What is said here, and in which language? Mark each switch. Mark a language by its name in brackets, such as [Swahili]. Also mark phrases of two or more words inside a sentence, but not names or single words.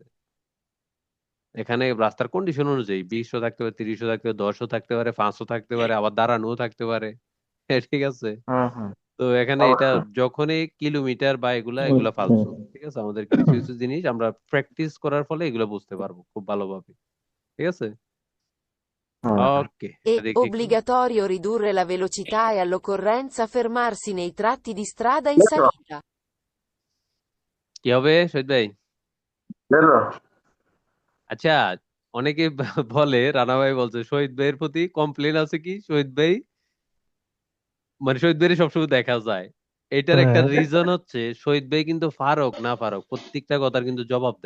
[Bangla] এখানে রাস্তার কন্ডিশন অনুযায়ী 20ও থাকতে পারে, 30ও থাকতে পারে, 10ও থাকতে পারে, 5ও থাকতে পারে, আবার দাঁড়ানোও থাকতে পারে। ঠিক আছে? হুম, হুম। তো এখানে এটা অবশ্যই। যখনই কিলোমিটার বা এগুলা ফালতু, ঠিক আছে? আমাদের কিছু কিছু জিনিস আমরা প্র্যাকটিস করার ফলে এগুলো বুঝতে পারবো খুব ভালোভাবে, ঠিক আছে? হুম। ওকে, এটা [Italian] È [Bangla] দেখি একটু। [Italian] obbligatorio ridurre la velocità e all'occorrenza fermarsi nei tratti di strada in salita. [Bangla] কি হবে শহীদ ভাই? বেরো। আচ্ছা, অনেকে বলে, রানা ভাই বলছে শহীদ ভাইয়ের প্রতি কমপ্লেন আছে কি, শহীদ ভাই মানে শহীদ ভাইয়ের সবসময় দেখা যায়। এটার একটা রিজন হচ্ছে শহীদ ভাই কিন্তু ফারুক না ফারুক প্রত্যেকটা কথার কিন্তু জবাব দেয়।